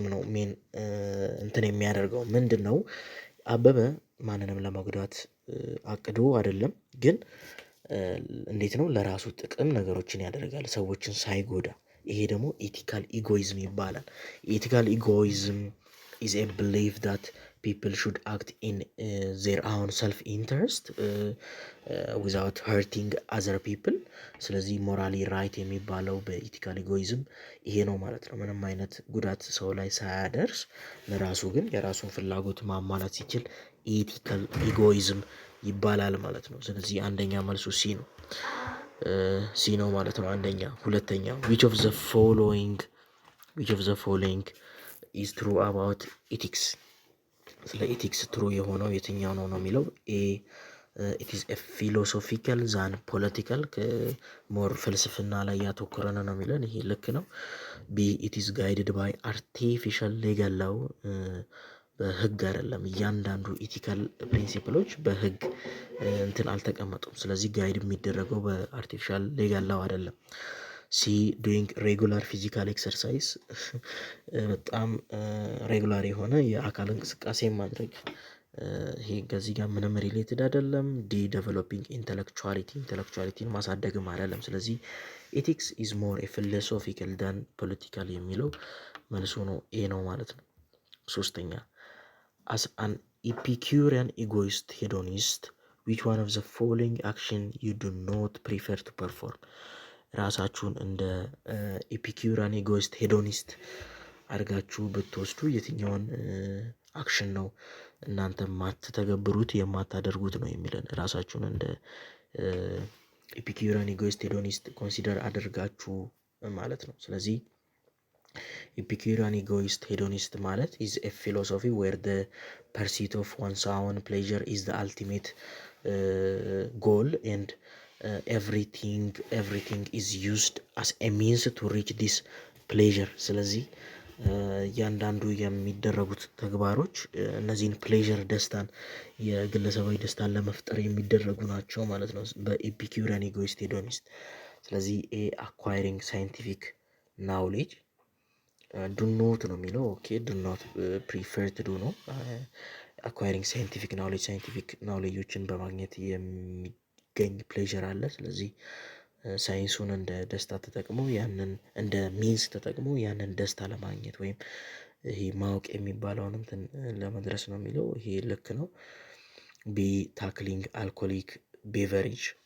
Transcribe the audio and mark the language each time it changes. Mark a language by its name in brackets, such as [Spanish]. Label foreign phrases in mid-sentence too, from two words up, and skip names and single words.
[Amharic] ነው ሜን እንትን የሚያደርገው። ምንድን ነው አበበ ማንንም ለመጉዳት አቅዶ አይደለም፣ ግን እንዴት ነው ለራሱ ጥቅም ነገሮችን ያደርጋል ሰዎችን ሳይጎዳ። ይሄ ደግሞ [English] ethical egoism [Amharic] ይባላል። [English] ethical egoism is a belief that people should act in their own self interest without hurting other people። [Amharic] ስለዚህ [English] morally right [Amharic] የሚባለው በኢቲካል ኢጎይዝም ይሄ ነው ማለት ነው። ምንም አይነት ጉዳት ሰው ላይ ሳያደርስ ለራሱ ግን የራሱን ፍላጎት ማሟላት ሲችል [English] ethical egoism [Amharic] ይባላል ማለት ነው። ስለዚህ አንደኛ መልሱ ሲ ነው ማለት ነው። አንደኛ። ሁለተኛ [English] which of the following is true about ethics? [Amharic] ስለ ኢቲክስ ትሩ የሆነው የትኛው ነው የሚለው። ኤ [English] it is a philosophical than political፣ [Amharic] ሞር ፍልስፍና ላይ ያተኮረን ነው የሚለን። ይሄ ልክ ነው። ቢ it [English] is guided by artificial legal law፣ [Amharic] በህግ አይደለም። እያንዳንዱ [English] ethical principles [Amharic] በህግ እንትን አልተቀመጡም። ስለዚህ ጋይድ የሚደረገው በአርቲፊሻል [English] legal law [Amharic] አይደለም። [English] C doing regular physical exercise፣ [Amharic] በጣም ሬጉላር የሆነ የአካል እንቅስቃሴ ማድረግ። ይሄ ከዚህ ጋር ምንም ሪሌትድ አይደለም። [English] D developing intellectuality [Amharic] ማሳደግም አይደለም። ስለዚህ [English] ethics is more philosophical than political [Amharic] የሚለው መልሶ ነው ኤ ነው ማለት ነው። ሶስተኛ [English] as an Epicurean egoist hedonist, which one of the following action you do not prefer to perform? [Amharic] ራሳችሁን እንደ [English] Epicurean egoist hedonist [Amharic] አድርጋችሁ ብትወስዱ የትኛውን አክሽን ነው እናንተ የማትተገብሩት የማታደርጉት ነው የሚለን። ራሳችሁን እንደ [English] Epicurean egoist hedonist [Amharic] ኮንሲደር አድርጋችሁ ማለት ነው። ስለዚህ [English] Epicurean egoist hedonist [Amharic] ማለት is [English] a philosophy where the pursuit of one's own pleasure is the ultimate goal and everything is used as a means to reach this pleasure። [Amharic] ስለዚህ እያንዳንዱ የሚደረጉት ተግባሮች እነዚህን ፕሌዥር ደስታን የግለሰባዊ ደስታን ለመፍጠር የሚደረጉ ናቸው ማለት ነው በኤፒኪዩሪያን [English] egoist hedonist። [Amharic] ስለዚህ [English] acquiring scientific knowledge do not [Amharic] ነው የሚለው። ኦኬ [English] do not prefer to do [Amharic] ነው። [English] acquiring scientific knowledges [Amharic] በማግኘት የሚገኝ ፕሌዥር አለ። ስለዚህ ሳይንሱን እንደ ደስታ ተጠቅሞ ያንን እንደ ሚንስ ተጠቅሞ ያንን ደስታ ለማግኘት ወይም ይሄ ማወቅ የሚባለውን እንትን ለመድረስ ነው የሚለው። ይሄ ልክ ነው። [English] B tackling alcoholic beverage፣